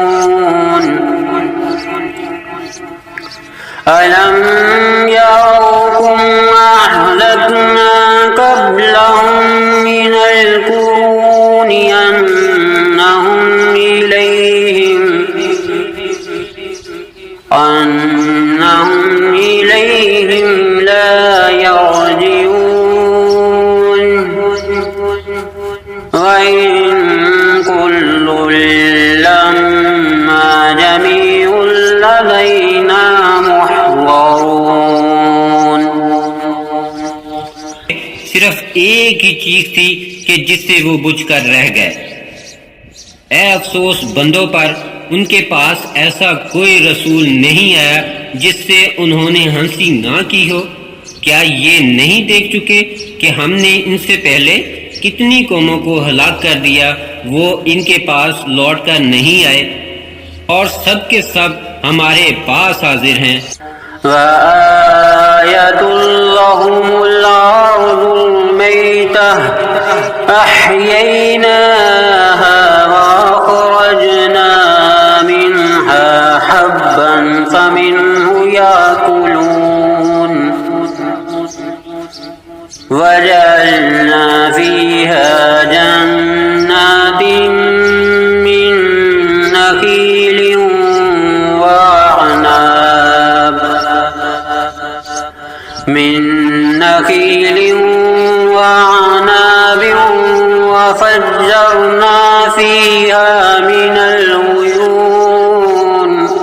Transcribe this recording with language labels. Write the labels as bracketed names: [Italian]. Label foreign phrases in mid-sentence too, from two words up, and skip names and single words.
[Arabic] ألم يروا كم أهلكنا قبلهم من القرون أنهم إليهم لا يرجعون. وإن كل لما جميع لدينا محضرون. [Urdu] صرف ایک ہی چیز تھی کہ جس سے وہ بجھ کر رہ گئے. اے افسوس بندوں پر، ان کے پاس ایسا کوئی رسول نہیں آیا جس سے انہوں نے ہنسی نہ کی ہو. کیا یہ نہیں دیکھ چکے کہ ہم نے ان سے پہلے کتنی قوموں کو ہلاک کر دیا، وہ ان کے پاس لوٹ کر نہیں آئے، اور سب کے سب ہمارے پاس حاضر ہیں. [Arabic] وآية لهم الأرض الميتة أحييناها وأخرجنا منها حبا فمنه يأكلون وجعلنا فيها جنات من نخيل وأعناب وفجرنا فيها من العيون